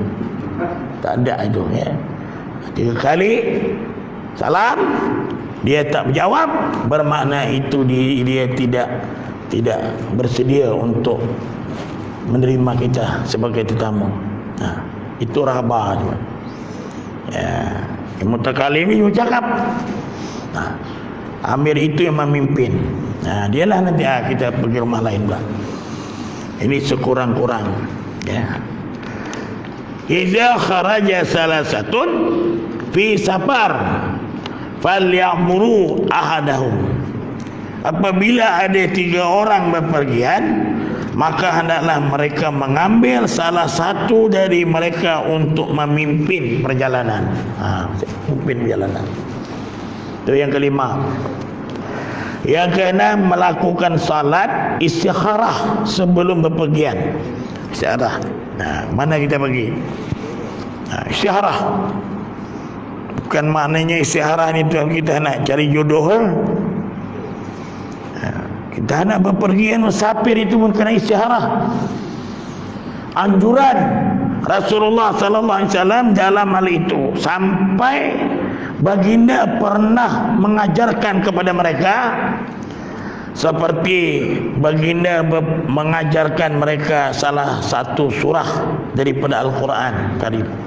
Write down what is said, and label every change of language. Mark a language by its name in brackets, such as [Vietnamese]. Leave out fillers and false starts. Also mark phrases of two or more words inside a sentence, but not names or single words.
[Malay] Tak ada itu, 3 kali salam, dia tak menjawab, bermakna itu dia tidak bersedia untuk menerima kita sebagai tetamu. Itu rahbah. Mutakalim ini cakap. Amir itu yang memimpin. Dialah nanti kita pergi rumah lain pula. Ini sekurang-kurang. [Arabic] إذا خرج ثلاثة في سفر فليؤمروا أحدهم [Malay] apabila ada 3 orang bepergian, maka hendaklah mereka mengambil salah satu dari mereka untuk memimpin perjalanan. Memimpin perjalanan. Itu yang kelima. Yang keenam, melakukan salat istikharah sebelum bepergian. Istikharah. Mana kita pergi? Istikharah. Bukan maknanya istikharah ni tu kita nak cari jodoh. Kita nak bepergian musafir itu pun kena istikharah. Anjuran Rasulullah [Arabic] صلى الله عليه وسلم [Malay] dalam hal itu, sampai baginda pernah mengajarkan kepada mereka seperti baginda mengajarkan mereka salah satu surah daripada Al-Quran Karim.